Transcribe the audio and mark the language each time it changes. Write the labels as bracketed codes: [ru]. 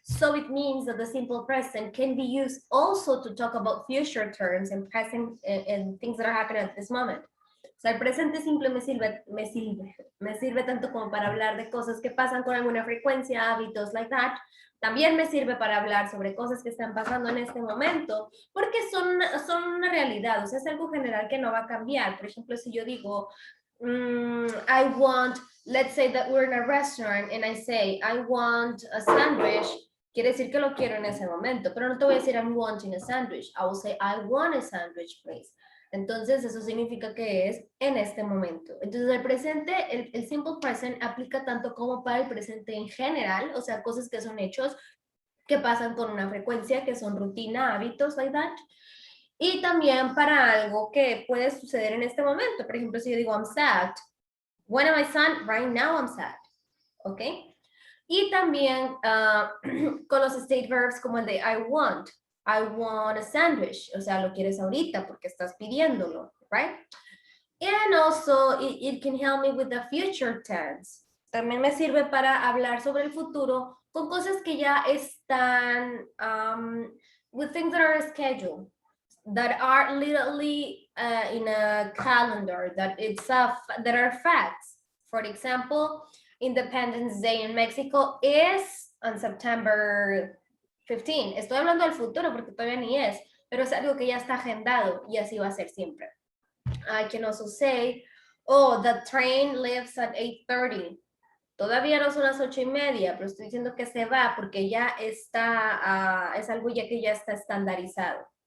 [en] So it means that the simple present can be used also to talk about future terms and present and things that are happening at this moment. [es] O sea, el presente simple me sirve tanto como para hablar de cosas que pasan con alguna frecuencia, hábitos, [en] like that. [es] También me sirve para hablar sobre cosas que están pasando en este momento, porque son una realidad, o sea, es algo general que no va a cambiar. Por ejemplo, si yo digo, [en] I want, let's say that we're in a restaurant and I say, I want a sandwich, [es] quiere decir que lo quiero en ese momento, pero no te voy a decir [en] I'm wanting a sandwich. I will say, I want a sandwich, please. [es] Entonces, eso significa que es en este momento. Entonces, el presente, el simple present aplica tanto como para el presente en general, o sea, cosas que son hechos que pasan con una frecuencia, que son rutina, hábitos, [en] like that. [es] Y también para algo que puede suceder en este momento. Por ejemplo, si yo digo [en] I'm sad. When am I sad? Right now I'm sad. ¿Ok? [es] Y también con los state verbs como el de [en] I want a sandwich. [es] O sea, lo quieres ahorita porque estás pidiéndolo, [en] right? And also it can help me with the future tense. [es] También me sirve para hablar sobre el futuro con cosas que ya están, [en] with things that are scheduled, that are literally in a calendar, that are facts. For example, Independence Day in Mexico is on September 15. [es] Estoy hablando del futuro porque todavía ni es, pero es algo que ya está agendado y así va a ser siempre. [en] I can also say, oh, the train leaves at 8:30. [es] Todavía no son las 8:30, pero estoy diciendo que se va porque ya está, es algo ya que ya está estandarizado.